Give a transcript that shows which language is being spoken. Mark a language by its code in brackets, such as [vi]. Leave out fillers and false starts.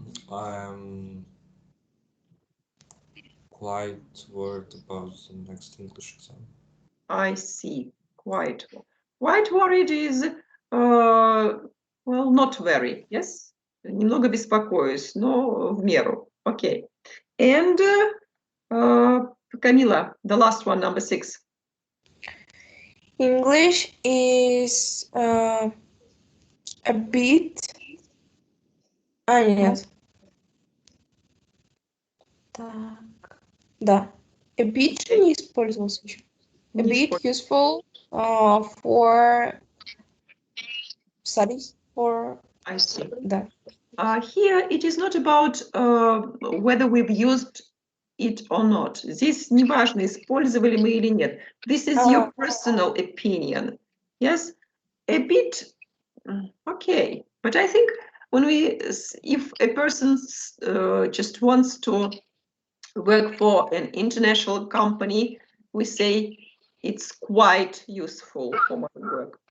[en] I'm quite worried about the next English exam. I see. Quite worried is, well, not very, yes? [ru] Немного беспокоюсь, но в меру. [en] Okay. And Camila, the last one, number 6. English is a bit... нет. [ru] Так. Да. A bit не использовался еще. [en] A bit useful for studies or... I see. [ru] Да. [en] Here it is not about whether we've used it or not. [ru] Здесь не важно, использовали мы или нет. [en] This is your personal opinion. Yes? A bit, okay. But I think if a person just wants to work for an international company, we say it's quite useful for my work.